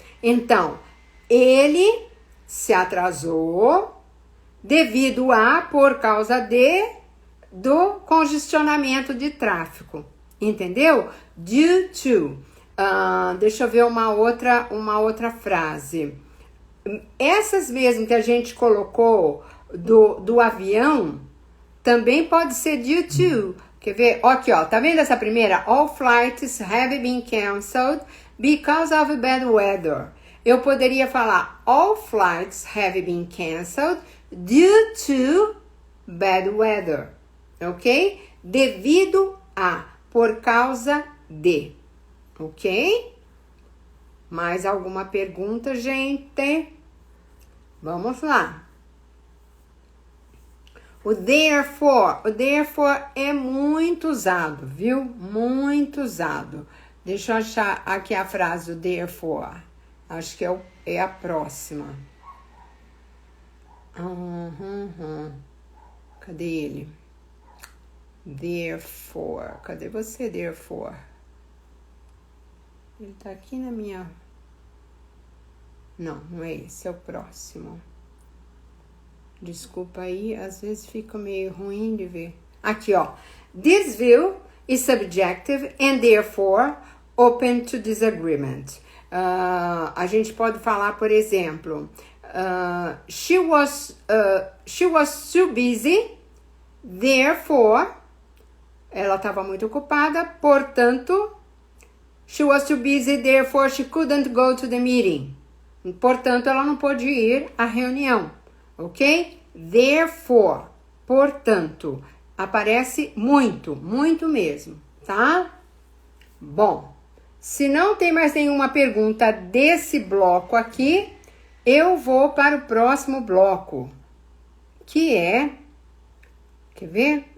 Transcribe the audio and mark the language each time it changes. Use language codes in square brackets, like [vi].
[pt] Então, ele se atrasou devido a, por causa do congestionamento de tráfego. Entendeu? Due to. Deixa eu ver uma outra frase. Essas mesmo que a gente colocou do avião, também pode ser due to. Quer ver? Aqui, ó. Tá vendo essa primeira? [en] All flights have been canceled because of bad weather. [pt] Eu poderia falar [en] all flights have been canceled due to bad weather. Ok? [pt] Devido a, por causa de. Ok? Mais alguma pergunta, gente? Vamos lá. O therefore é muito usado, viu? Muito usado. Deixa eu achar aqui a frase do therefore. Acho que é a próxima. Cadê ele? Therefore. Cadê você, therefore? Ele tá aqui na minha... Não é esse, é o próximo. Desculpa aí, às vezes fica meio ruim de ver. Aqui, ó. [en] This view is subjective and therefore open to disagreement. [pt] A gente pode falar, por exemplo, [en] she was too busy, therefore, [pt] ela estava muito ocupada, portanto, [en] she was too busy, therefore she couldn't go to the meeting. [pt] Portanto, ela não pôde ir à reunião, ok? Therefore, portanto, aparece muito, muito mesmo, tá? Bom. Se não tem mais nenhuma pergunta desse bloco aqui, eu vou para o próximo bloco, que é... Quer ver?